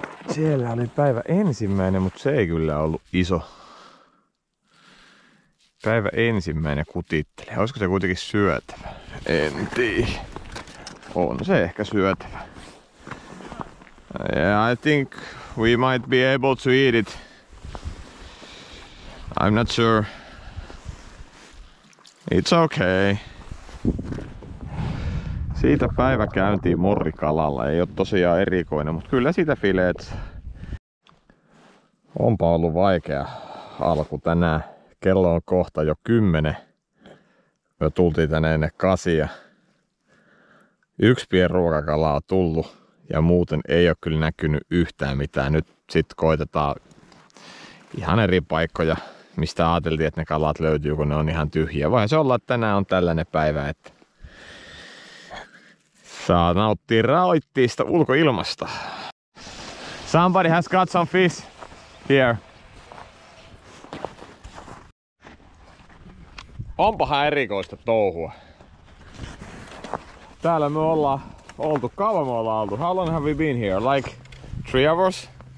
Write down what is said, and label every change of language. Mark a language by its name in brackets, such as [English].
[Finnish] Siellä oli päivä ensimmäinen, mutta se ei kyllä ollut iso. Päivä ensimmäinen kutitteli. Olisiko se kuitenkin syötävä? En tiedä. On se ehkä syötävä. [English] Yeah, I think we might be able to eat it. I'm not sure. It's okay. [Finnish] Siitä päivä käyntiin morrikalalla. Ei ole tosiaan erikoinen, mutta kyllä siitä fileet. Onpa ollut vaikea alku tänään. Kello on kohta jo 10. Me tultiin tänne ennen 8. Yksi pienruokakala on tullut ja muuten ei ole kyllä näkynyt yhtään mitään. Nyt sit koitetaan ihan eri paikkoja, mistä ajateltiin, että ne kalat löytyy, kun ne on ihan tyhjiä. Vai se olla, että tänään on tällainen päivä, että saa nauttia raoittiista ulkoilmasta. [English] Somebody has got some fish here. [Finnish] Onpahan erikoista touhua. Täällä me ollaan oltu. Kauan me ollaan oltu? [English] How long have we been here? Like 3 hours?